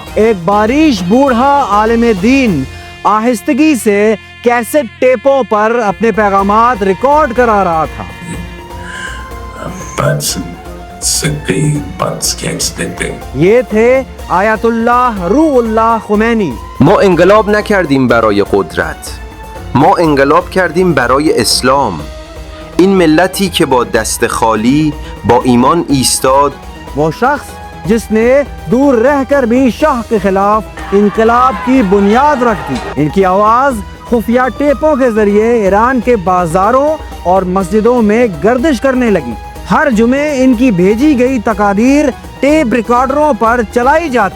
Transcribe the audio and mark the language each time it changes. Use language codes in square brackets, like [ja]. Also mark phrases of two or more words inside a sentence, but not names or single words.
[ur] ایک باریش بوڑھا عالم دین آہستگی سے کیسٹ ٹیپوں پر اپنے پیغامات ریکارڈ کرا رہا تھا۔ یہ تھے آیت اللہ روح اللہ خمینی۔ [fa] ما انقلاب نکردیم برای قدرت، ما انقلاب کردیم برای اسلام. این ملتی که با دست خالی با ایمان ایستاد. [ur] وہ شخص جس نے دور رہ کر بھی شاہ کے خلاف انقلاب کی بنیاد رکھ دی۔ ان کی آواز خفیہ ٹیپوں کے ذریعے ایران کے بازاروں اور مسجدوں میں گردش کرنے لگی۔ ہر جمعے ان کی بھیجی گئی تقاریر ٹیپ ریکارڈروں پر چلائی جاتی۔